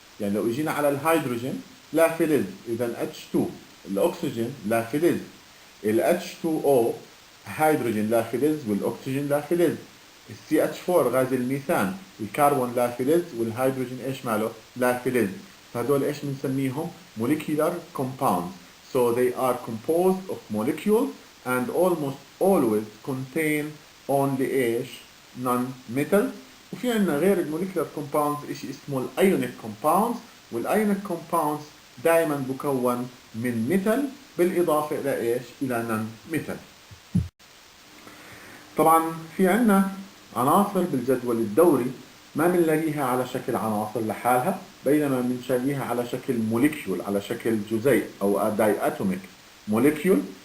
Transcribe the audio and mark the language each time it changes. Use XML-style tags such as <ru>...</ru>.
<ar>يعني لو اجينا على الهيدروجين لافلز، إذا H2، الأكسجين لافلز، ال H2O هيدروجين لافلز والأكسجين لافلز، ال CH4 غاز الميثان الكربون لافلز والهيدروجين ايش ماله؟ لافلز. فهدول ايش بنسميهم؟ molecular compounds.</ar> <en>So they are composed of molecules and almost always contain only</en> <ar>ايش؟</ar> <en>non-metals.</en> <ar>وفي عندنا غير الموليكولار compounds اشي اسمه الايونيك compounds، والايونيك compounds دائما بكون من ميتال بالاضافه الى ايش؟ الى non-metal. طبعا في عندنا عناصر بالجدول الدوري ما بنلاقيها على شكل عناصر لحالها، بينما بنلاقيها على شكل موليكيول، على شكل جزيء او داي اتوميك موليكيول.</ar>